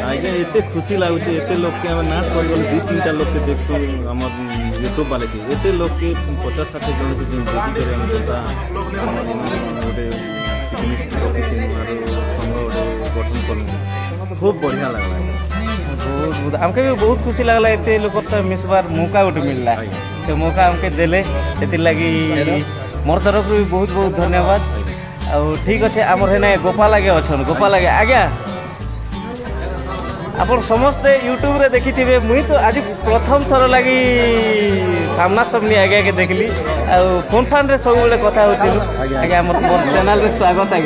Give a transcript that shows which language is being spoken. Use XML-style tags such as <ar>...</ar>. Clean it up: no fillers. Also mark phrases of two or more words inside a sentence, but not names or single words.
<or>ଆଜ୍ଞା ଏତେ ଖୁସି ଲାଗୁଛି ଏତେ ଲୋକ ଆମେ ନାଟ କରିଗଲେ 2-3ଟା ଲୋକ ଦେଖଛୁ ଆମର ୟୁଟ୍ୟୁବ ବାଲେ କି ଏତେ ଲୋକ 50-60 ଜଣ ଦେଖିକରି ଆମେ ଯୋଉଟା ଗୋଟେ ସଂଘ ଗୋଟେ ଗଠନ କଲୁ ଖୁବ ବଢିଆ ଲାଗଲା ବହୁତ ଆମକେ ବି ବହୁତ ଖୁସି ଲାଗଲା ଏତେ ଲୋକ ତ ମିଶବାର ମୌକା ଗୋଟେ ମିଳିଲା ସେ ମୌକା ଆମକେ ଦେଲେ ସେଥିଲାଗି</or> <hi>मोर तरफ भी बहुत बहुत धन्यवाद</hi> <or>ଆଉ ଠିକ ଅଛି ଆମର ହେନେ ଗୋପାଲ ଆଜ୍ଞା ଅଛନ୍ ଗୋପାଲ ଆଜ୍ଞା ଆପଣ ସମସ୍ତେ ୟୁଟ୍ୟୁବରେ ଦେଖିଥିବେ ମୁଇଁ ତ ଆଜି ପ୍ରଥମ ଥର ଲାଗି ସାମ୍ନା ସାମ୍ନି ଆଜ୍ଞାକେ ଦେଖିଲି ଆଉ ଫୋନ୍ ଫାନ୍ରେ ସବୁବେଳେ କଥା ହେଉଥିଲୁ ଆଜ୍ଞା ଆମର ମୋର ଚ୍ୟାନେଲରେ ସ୍ୱାଗତ ଆଜ୍ଞା</or>